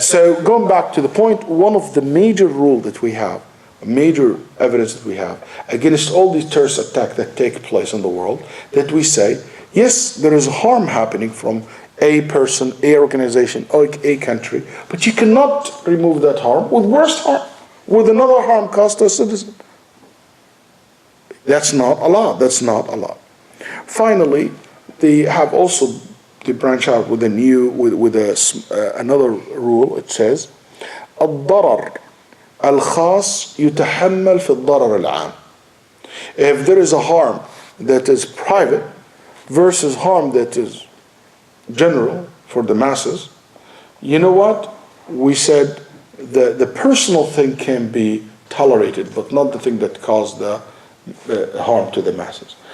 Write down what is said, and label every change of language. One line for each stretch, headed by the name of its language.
English: So going back to the point, one of the major rules that we have, major evidence that we have against all these terrorist attacks that take place in the world, that we say, yes, there is harm happening from a person, a organization, or a country, but you cannot remove that harm with worse harm, with another harm caused to a citizen. That's not Allah. That's not Allah. Finally, they have also, they branch out with another rule.
Arabic: It says, الضرر الخاص يتحمل في الضرر العام.
English: If there is a harm that is private versus harm that is general for the masses, you know what? We said the personal thing can be tolerated, but not the thing that caused the harm to the masses.